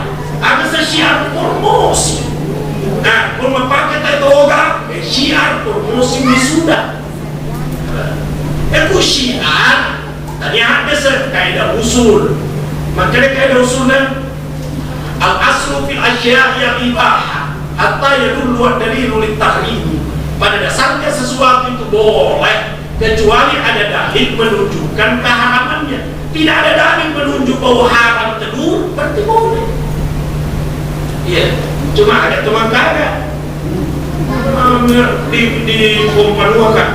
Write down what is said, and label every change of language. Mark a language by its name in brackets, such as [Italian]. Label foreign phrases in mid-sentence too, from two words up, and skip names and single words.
[Indonesian] Ada syiar promosi. Nah, kalau pakai toga, syiar promosi wisuda. Itu syiar. Tadi ada kaidah usul. Makanya kaidah usulnya [Arabic] الأصل في الأشياء الإباحة حتى يدل الدليل على التحريم. [Indonesian] Pada dasarnya sesuatu itu boleh kecuali ada dalil menunjukkan keharamannya. Tidak ada dalil menunjuk bahwa haram telur, berarti boleh. Iya, cuma ada teman kagak di Kompanua kan.